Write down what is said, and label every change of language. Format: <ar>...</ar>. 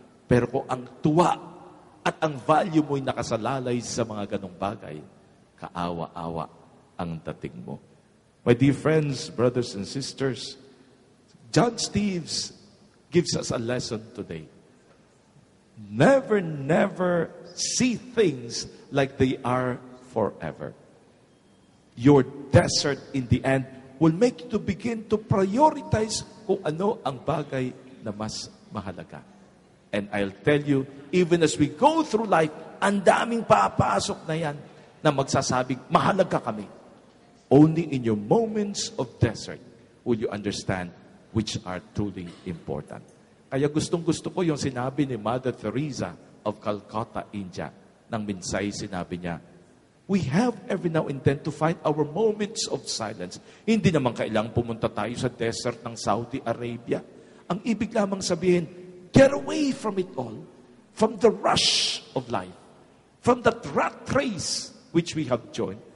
<tl>Pero kung ang tuwa at ang value mo'y nakasalalay sa mga ganong bagay, kaawa-awa ang dating mo.</tl> <en>My dear friends, brothers and sisters, John Steeves gives us a lesson today. Never see things like they are forever. Your desert in the end will make you to begin to prioritize</en> <tl>kung ano ang bagay na mas mahalaga.</tl> <en>And I'll tell you, even as we go through life,</en> <tl>ang daming papasok na yan na magsasabing, mahalaga kami.</tl> <en>Only in your moments of desert will you understand which are truly important.</en> <tl>Kaya gustong-gusto ko yung sinabi ni Mother Teresa of Calcutta, India. Nang minsay sinabi niya,</tl> <en>we have every now and then to find our moments of silence.</en> <tl>Hindi naman kailangang pumunta tayo sa desert ng Saudi Arabia. Ang ibig lamang sabihin,</tl> <en>get away from it all, from the rush of life, from that rat race which we have joined.</en>